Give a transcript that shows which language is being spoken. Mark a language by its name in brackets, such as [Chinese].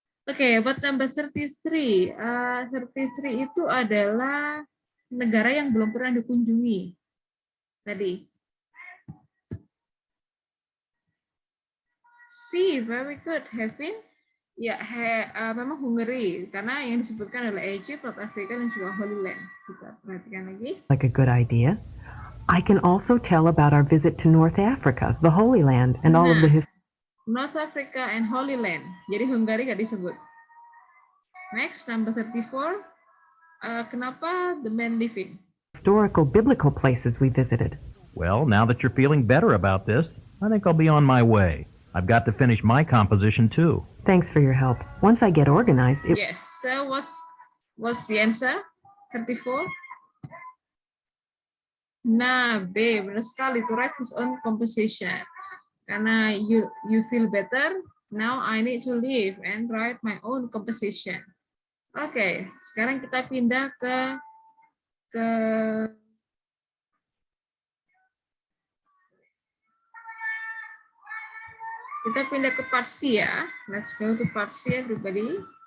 [Indonesian] Oke, [English] but number 33, 33 [Indonesian] itu adalah negara yang belum pernah dikunjungi tadi. [English] See, very good, [Indonesian] Havin. Ya, memang Hungary, karena yang disebutkan adalah Egypt, North Africa, dan juga Holy Land. Kita perhatikan lagi. [English] like a good idea. I can also tell about our visit to North Africa, the Holy Land, and all of the North Africa and Holy Land. [Indonesian] Jadi Hungary nggak disebut. [English] Next, number 34. [Indonesian] Kenapa [English] the man living? historical biblical places we visited. Well, now that you're feeling better about this, I think I'll be on my way. I've got to finish my composition too. Thanks for your help. Once I get organized, it... Yes. So what's the answer? 34. [Indonesian] Nah, [English] B, [Indonesian] benar sekali, [English] to write his own composition. [Indonesian] Karena [English] you feel better, now I need to leave and write my own composition. [Indonesian] Oke, sekarang kita pindah ke part C ya. [English] Let's go to part C, everybody.